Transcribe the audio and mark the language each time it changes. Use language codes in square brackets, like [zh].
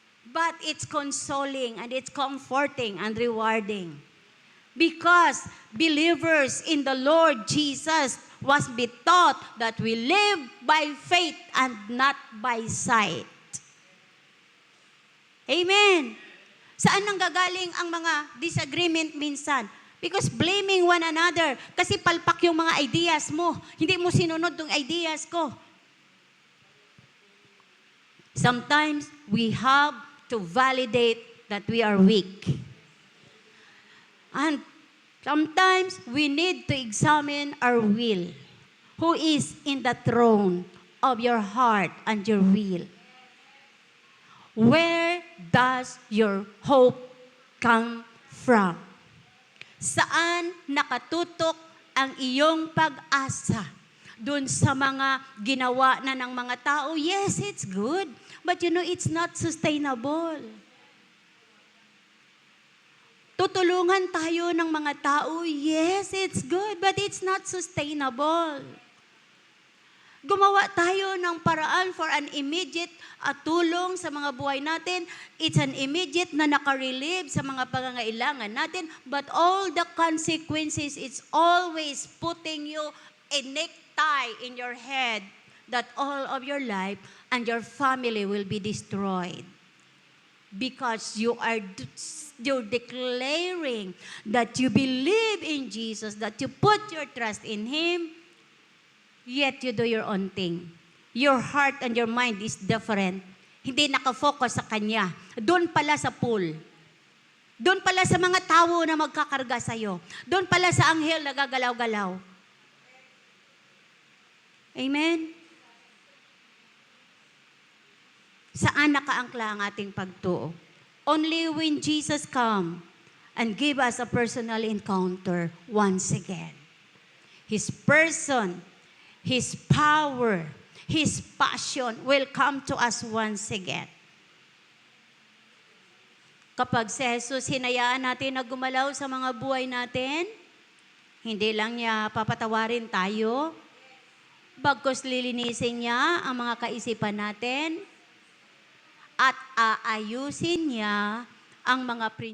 [en] But it's consoling and it's comforting and rewarding. Because believers in the Lord Jesus was be taught that we live by faith and not by sight. Amen. [tl] Saan nanggagaling ang mga disagreement minsan? [en] Because blaming one another. [tl] Kasi palpak yung mga ideas mo. Hindi mo sinunod yung ideas ko. [en] Sometimes we have to validate that we are weak. And sometimes we need to examine our will. Who is in the throne of your heart and your will? Where does your hope come from? [tl] Saan nakatutok ang iyong pag-asa? Doon sa mga ginawa na ng mga tao, [en] yes, it's good. [tl] But you know, it's not sustainable. Tutulungan tayo ng mga tao, [en] yes, it's good, but it's not sustainable. [tl] Gumawa tayo ng paraan [en] for an immediate [tl] tulong sa mga buhay natin. [en] It's an immediate [tl] na nakarelieve sa mga pangangailangan natin, [en] but all the consequences, it's always putting you a necktie in your head that all of your life and your family will be destroyed. Because you're declaring that you believe in Jesus, that you put your trust in Him, yet you do your own thing. Your heart and your mind is different. [tl] Hindi nakafocus sa Kanya. Doon pala sa pool. Doon pala sa mga tao na magkakarga sa'yo. Doon pala sa anghel na gagalaw-galaw. [en] Amen? [tl] Saan nakaangkla ang ating pagtuo? [en] Only when Jesus come and give us a personal encounter once again. His person, His power, His passion will come to us once again. [tl] Kapag si Jesus hinayaan natin na gumalaw sa mga buhay natin, hindi lang niya papatawarin tayo, bagkus lilinisin niya ang mga kaisipan natin, at aayusin niya ang mga